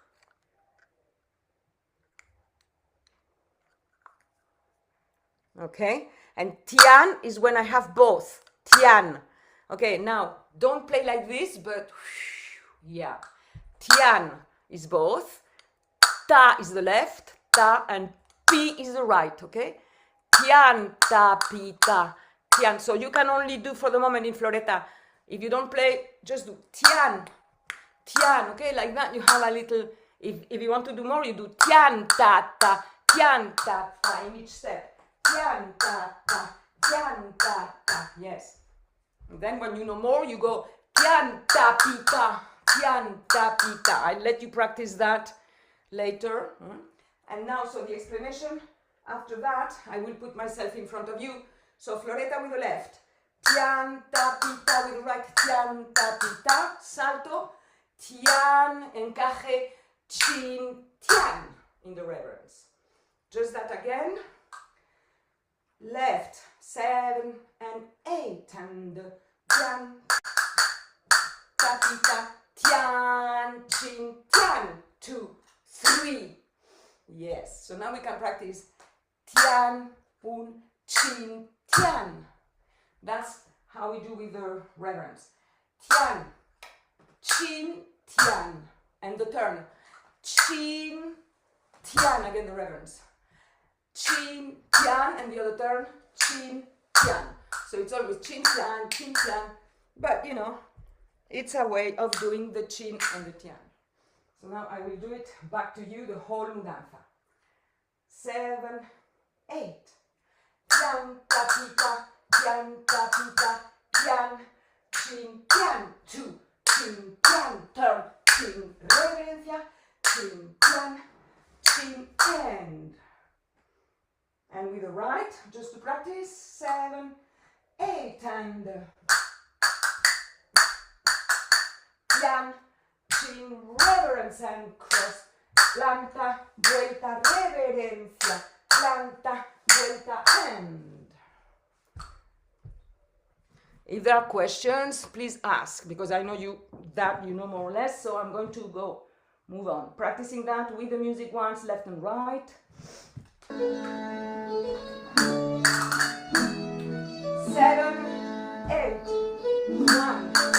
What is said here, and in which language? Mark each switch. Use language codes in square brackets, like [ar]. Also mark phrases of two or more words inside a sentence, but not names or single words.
[en] Okay, and tian is when I have both. Tian. Okay, now don't play like this, but yeah. Tian is both. Ta is the left, ta, and pi is the right. Okay, tian, ta, pi, ta, tian. So you can only do for the moment in Floreta. If you don't play, just do tian, tian. Okay, like that. You have a little. If you want to do more, you do tian, ta, ta, tian, ta, ta in each step. Tian, ta, ta, tian, ta, ta. Yes. And then when you know more, you go tian, ta, pi, ta, tian, ta, pi, ta. I'll let you practice that later. And now, so the explanation after that, I will put myself in front of you. So Floreta with the left. Tian, ta, pi, ta with the right. Tian, ta, pi, ta. Salto. Tian, encaje, chin, tian in the reverence. Just that again. Left, 7 and 8, and tian, ta, pi, ta, tian, chin, tian, 2, 3. Yes, so now we can practice tian, un, chin, tian. That's how we do with the reverence. Tian, chin, tian, and the turn. Chin, tian, again the reverence. Chin, tian, and the other turn, chin, tian. So it's always chin, tian, but you know, it's a way of doing the chin and the tian. So now I will do it back to you, the whole mudanza. 7, 8. Tian, ta, pi, ta, tian, ta, pi, ta, tian, chin, tian, 2, chin, tian, turn, chin, reverencia, chin, tian, chin, end. And with the right, just to practice, 7, 8, and tian, chin, reverence, and cross, [es] planta, vuelta, reverencia, planta, vuelta, [en] end. If there are questions, please ask, because I know you know more or less, so I'm going to move on. Practicing that with the music once, left and right. 7, 8, 1.